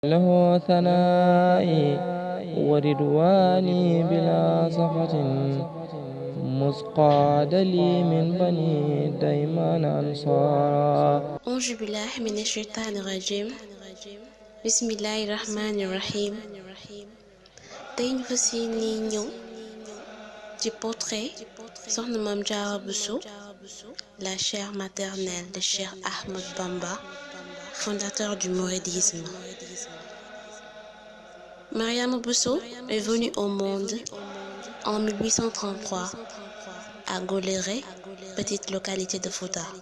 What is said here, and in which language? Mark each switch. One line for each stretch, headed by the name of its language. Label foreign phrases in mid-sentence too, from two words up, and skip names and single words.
Arabic: له ثنائي وردواني بلا صفة مسقاد لي من بني ديمان أنصارا أعوذ بالله من الشيطان الرجيم بسم الله الرحمن الرحيم
Wolof: tey ñu fas yéene ñëw ci portrait Soxna Mame Diarra Bousso,
French: la chère maternelle de Cheikh Ahmadou Bamba, fondateur du mouridisme. Mariama Bousso est venue au monde en 1833 à Goléré, petite localité de Fouta.